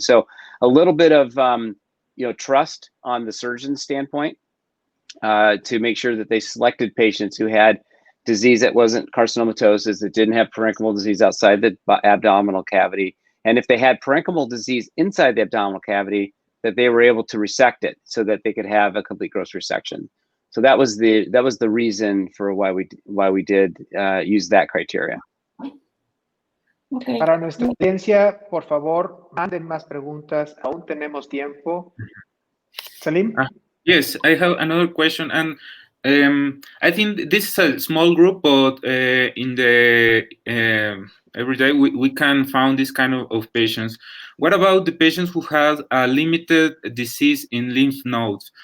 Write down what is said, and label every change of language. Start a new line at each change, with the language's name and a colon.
English: So a little bit of trust on the surgeon's standpoint to make sure that they selected patients who had disease that wasn't carcinomatosis, that didn't have parenchymal disease outside the abdominal cavity. And if they had parenchymal disease inside the abdominal cavity, that they were able to resect it so that they could have a complete gross resection. So that was the reason for why we did use that criteria. Okay.
Spanish: Para nuestra audiencia, por favor, manden más preguntas. Aún tenemos tiempo. Salim?
English: Yes, I have another question, and I think this is a small group, but in the every day we can find this kind of patients. What about the patients who have a limited disease in lymph nodes?